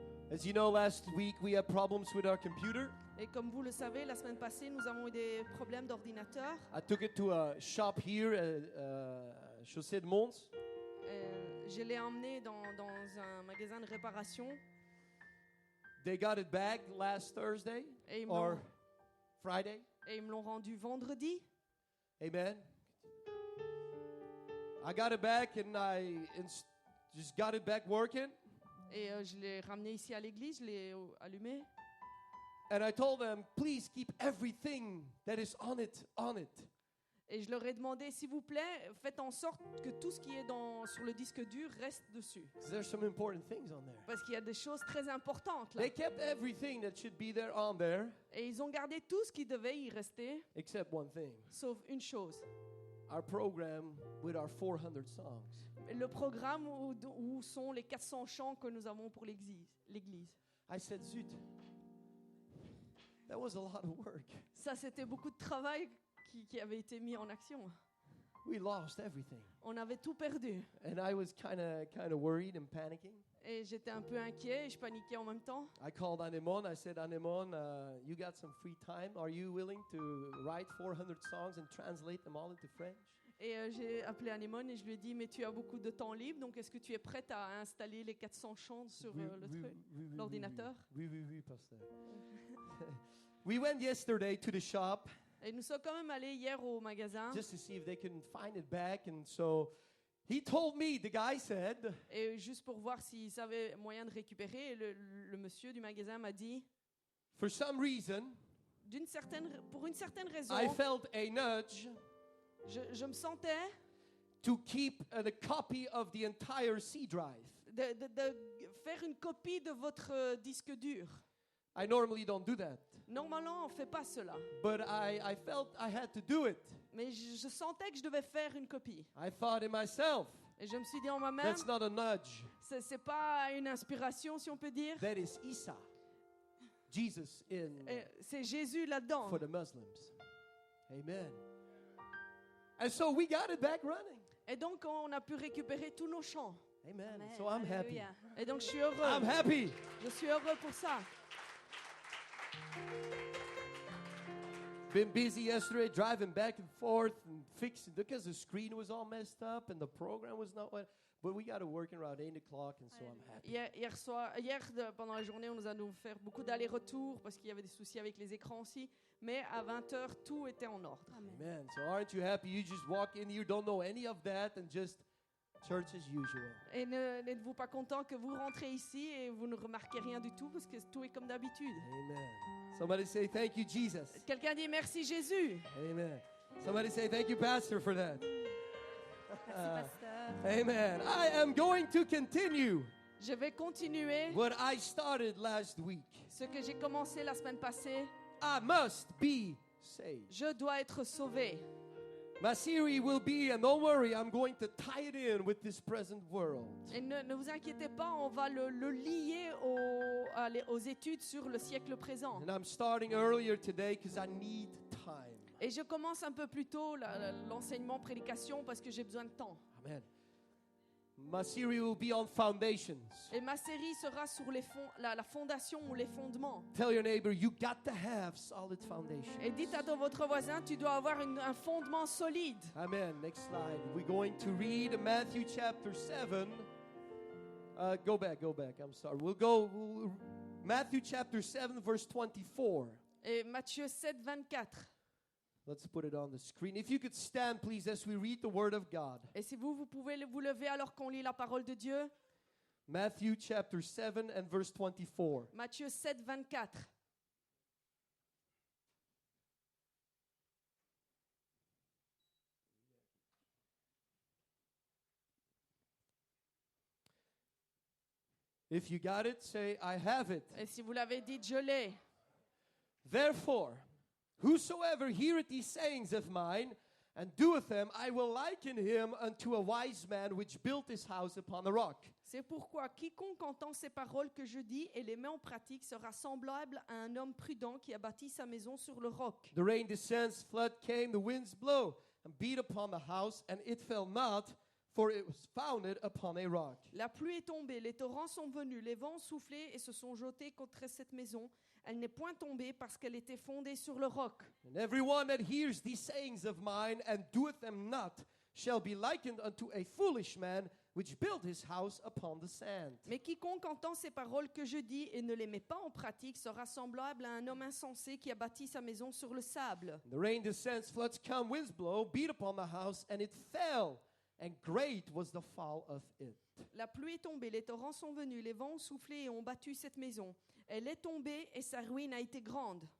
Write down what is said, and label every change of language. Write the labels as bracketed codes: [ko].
[en] As you know, last week we had problems with our computer. [fr] Et comme vous le savez, la semaine passée, nous avons eu des problèmes d'ordinateur. [en] I took it to a shop here at Chaussée de Mons. [fr] Je l'ai emmené dans un magasin de réparation. [en] They got it back last Thursday [fr] Et [en] or Friday. [fr] ils me l'ont rendu vendredi. [en] Amen. I got it back and I just got it back working. [fr] Et je l'ai ramené ici à l'église, je l'ai allumé. [en] And I told them, please keep everything that is on it. [fr] Et je leur ai demandé, s'il vous plaît, faites en sorte que tout ce qui est sur le disque dur reste dessus. [en] There's some important things on there. [fr] Parce qu'il y a des choses très importantes là. [en] They kept everything that should be there on there, [fr] Et ils ont gardé tout ce qui devait y rester, [en] except one thing. [fr] sauf une chose. [en] Our program with our 400 songs. [fr] Le programme où sont les 400 chants que nous avons pour l'église. [en] I said, zut, that was a lot of work. [fr] Ça, c'était beaucoup de travail qui avait été mis en action. [en] We lost everything. [fr] On avait tout perdu. [en] And I was kind of worried and panicking. [fr] Et j'étais un peu inquiet et je paniquais en même temps. [en] I called Anemone. I said, Anemone, you got some free time. Are you willing to write 400 songs and translate them all into French? [fr] Et j'ai appelé Anémone et je lui ai dit, mais tu as beaucoup de temps libre, donc est-ce que tu es prête à installer les 400 chants sur l'ordinateur? Oui, pasteur. [en] We went yesterday to the shop. [fr] Et nous sommes quand même allés hier au magasin. [en] Just to see if they can find it back. And so he told me, the guy said. [fr] Et juste pour voir s'ils avaient moyen de récupérer, le monsieur du magasin m'a dit. [en] For some reason. [fr] Pour une certaine raison. [en] I felt a nudge. [fr] Je me sentais. [en] To keep a copy of the entire C drive. [fr] De faire une copie de votre disque dur. [en] I normally don't do that. [fr] Normalement, on ne fait pas cela. [en] But I felt I had to do it. [fr] Mais je sentais que je devais faire une copie. [en] I thought in myself. [fr] Et je me suis dit en moi-même. [en] That's not a nudge. [fr] C'est pas une inspiration, si on peut dire. [en] That is Isa. Jesus in. [fr] C'est Jésus là-dedans. [en] For the Muslims. Amen. And so we got it back running. [fr] Et donc on a pu récupérer tous nos chants. [en] Amen. So I'm happy. [fr] Et donc je suis heureux. [en] I'm happy. [fr] Je suis heureux pour ça. [en] Been busy yesterday driving back and forth and fixing because the screen was all messed up and the program was not what. But we got to work around 8 o'clock and so I'm happy. [fr] Hier pendant la journée, on nous a dû faire beaucoup d'allers-retours parce qu'il y avait des soucis avec les écrans aussi. Mais à 20h, tout était en ordre. [en] Amen. So aren't you happy? You just walk in here, don't know any of that, and just church as usual. [fr] Et n'êtes-vous pas content que vous rentrez ici et vous ne remarquez rien du tout parce que tout est comme d'habitude? [en] Amen. Somebody say thank you, Jesus. [fr] Quelqu'un dit merci Jésus. [en] Amen. Somebody say thank you, Pastor, for that. [fr] Merci, pasteur. [en] Amen. I am going to continue. [fr] Je vais continuer. [en] What I started last week. [fr] Ce que j'ai commencé la semaine passée. [en] I must be saved. [fr] Je dois être sauvé. [en] My series will be, and don't worry, I'm going to tie it in with this present world. [fr] Et ne vous inquiétez pas, on va le lier aux études sur le siècle présent. [en] And I'm starting earlier today because I need time. [fr] Et je commence un peu plus tôt l'enseignement, prédication, parce que j'ai besoin de temps. [en] Amen. My series will be on foundations. [fr] Et ma série sera sur la fondation ou les fondements. [en] Tell your neighbor, you got to have solid foundation. [fr] Et dites à votre voisin, tu dois avoir un fondement solide. [en] Amen. Next slide. We're going to read Matthew chapter 7. Go back. I'm sorry. Matthew chapter 7, verse 24. [fr] Et Matthieu 7, 24. [en] Let's put it on the screen. If you could stand, please, as we read the Word of God. [fr] Et si vous pouvez vous lever alors qu'on lit la parole de Dieu. [en] Matthew chapter 7 and verse 24. [fr] Matthieu 7, 24. [en] If you got it, say, I have it. [fr] Et si vous l'avez dit, je l'ai. [en] Therefore, Whosoever heareth these sayings of mine, and doeth them, I will liken him unto a wise man which built his house upon a rock. [fr] C'est pourquoi quiconque entend ces paroles que je dis et les met en pratique sera semblable à un homme prudent qui a bâti sa maison sur le roc. [en] The rain descends, flood came, the winds blow, and beat upon the house, and it fell not, for it was founded upon a rock. [fr] La pluie est tombée, les torrents sont venus, les vents ont soufflé et se sont jetés contre cette maison. Elle n'est point tombée parce qu'elle était fondée sur le roc. [en] And every one that hears these sayings of mine and doeth them not shall be likened unto a foolish man which built his house upon the sand. [fr] Mais quiconque entend ces paroles que je dis et ne les met pas en pratique sera semblable à un homme insensé qui a bâti sa maison sur le sable. [en] The rain descends, floods come, winds blow, beat upon the house, and it fell, and great was the fall of it. [fr] La pluie est tombée, les torrents sont venus, les vents ont soufflé et ont battu cette maison. Elle est tombée et sa ruine a été grande.